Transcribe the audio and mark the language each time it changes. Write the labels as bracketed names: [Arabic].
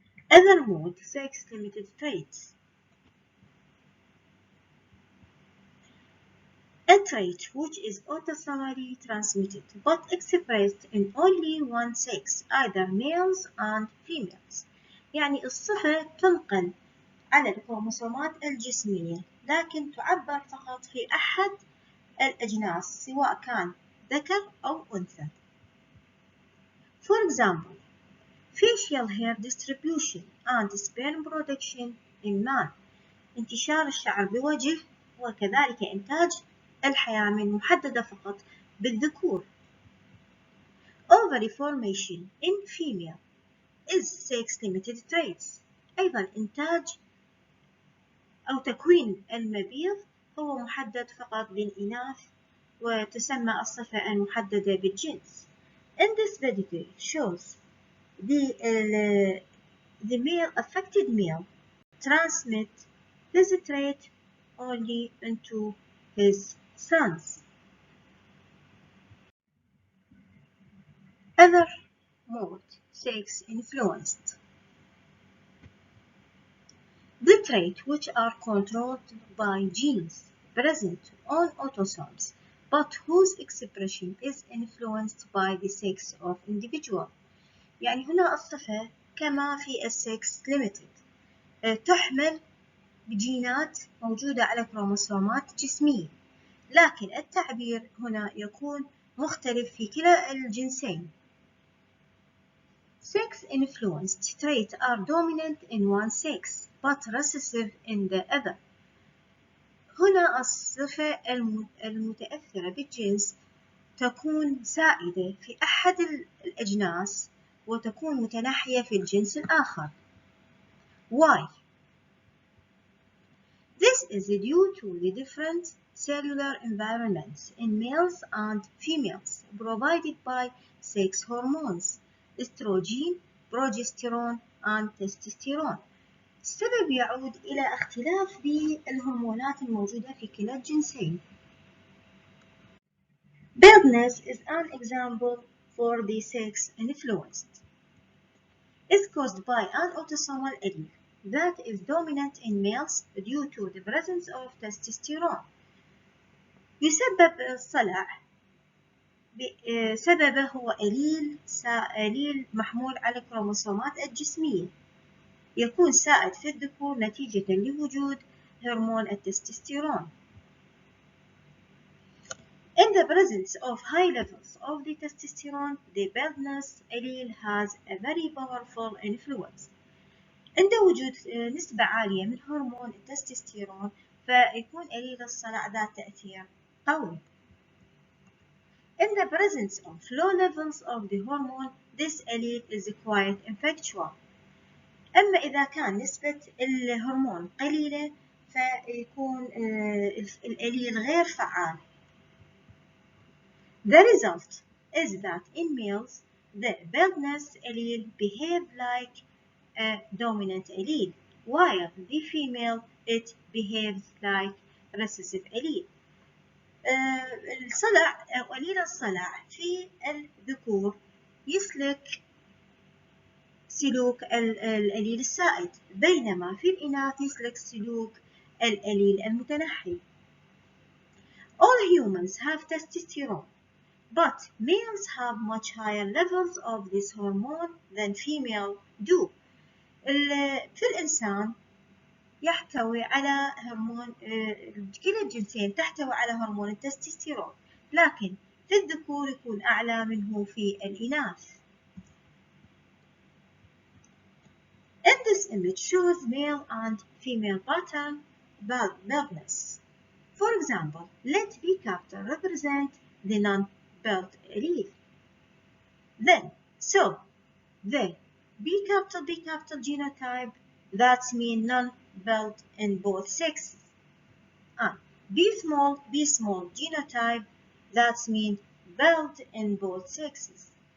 [English] Other mode, sex-limited traits. A trait which is autosomally transmitted but expressed in only one sex, either males and females. [Arabic] يعني الصفة تنقل على الكروموسومات الجسمية لكن تعبر فقط في أحد الأجناس سواء كان ذكر أو أنثى. [English] For example, facial hair distribution and sperm production in man. [Arabic] انتشار الشعر بوجه وكذلك إنتاج الحيامل محددة فقط بالذكور. [English] Ovary formation in female is sex-limited traits. [Arabic] أيضا إنتاج أو تكوين المبيض هو محدد فقط للإناث وتسمى الصفة المحددة بالجنس. [English] In this pedigree shows the male affected male transmit this trait only into his sons. Other mode, sex influenced. The traits which are controlled by genes present on autosomes but whose expression is influenced by the sex of individual. [Arabic] يعني هنا الصفة كما في السكس limited تحمل بجينات موجودة على كروموسومات جسمية، لكن التعبير هنا يكون مختلف في كلا الجنسين. [English] Sex-influenced traits are dominant in one sex but recessive in the other. [Arabic] هنا الصفة المتأثرة بالجنس تكون سائدة في أحد الأجناس وتكون متنحية في الجنس الآخر. [English] Why? This is due to the different cellular environments in males and females provided by sex hormones, estrogen, progesterone, and testosterone. [Arabic] السبب يعود إلى اختلاف بالهرمونات الموجودة في كلا الجنسين. [English] Baldness is an example for the sex influenced. It's caused by an autosomal allele that is dominant in males due to the presence of testosterone. [Arabic] يسبب الصلع سببه هو أليل محمول على الكروموسومات الجسمية، يكون سائد في الذكور نتيجة لوجود هرمون التستوستيرون. [English] In the presence of high levels of the testosterone, the baldness allele has a very powerful influence. [Arabic] عند وجود نسبة عالية من هرمون التستوستيرون فيكون أليل الصلع ذات تأثير قوي. [English] In the presence of low levels of the hormone, this allele is quite ineffectual. [Arabic] أما إذا كان نسبة الهرمون قليلة فيكون الأليل غير فعال. [English] The result is that in males, the baldness allele behaves like a dominant allele, while the female it behaves like recessive allele. [Arabic] الصلع أو قليل الصلع في الذكور يسلك سلوك الأليل السائد، بينما في الإناث يسلك سلوك الأليل المتنحي. [English] All humans have testosterone, but males have much higher levels of this hormone than females do. [Arabic] في الإنسان يحتوي على هرمون كلا الجنسين تحتوي على هرمون التستوستيرون، لكن في الذكور يكون أعلى منه في الإناث. [English] In this image shows male and female pattern baldness. For example, let B-KAWTHER represent the non-bald allele. Then, so the B-KAWTHER genotype, that means non-bald in both sexes, and B-small genotype, that means bald in both sexes.